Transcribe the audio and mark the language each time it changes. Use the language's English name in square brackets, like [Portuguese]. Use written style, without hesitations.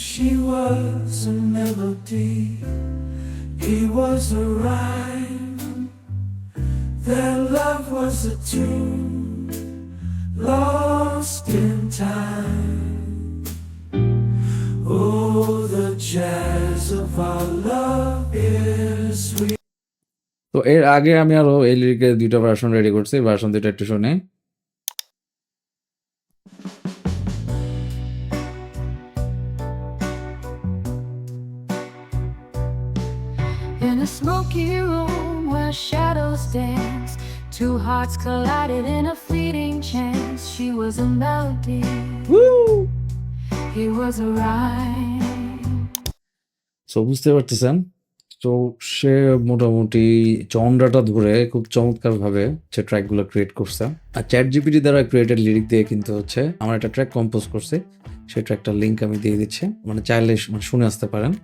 [English] She was a melody, he was a rhyme. Their love was a tune lost in time. Oh, the jazz of our love is sweet. [Bangla] তো এর আগে আমি আরো এই লিরিকের 2টা version ready করছি, version 2টা একটু শুনি। [English] In a smoky room where shadows dance, Two hearts collided in a fleeting chance. She was a melody, he was a rhyme. [Bangla] So বুঝতে পারতেছেন, তো সে মোটামুটি জনরাটা ধরে খুব চমৎকারভাবে যে ট্র্যাকগুলো ক্রিয়েট করছে। আর চ্যাট জিপিটি দ্বারা ক্রিয়েটেড লিরিক দিয়ে কিন্তু হচ্ছে আমার একটা ট্র্যাক কম্পোজ করছে, সেই ট্র্যাকটার লিঙ্ক আমি দিয়ে দিচ্ছি, মানে চাইলে শুনে আসতে পারেন।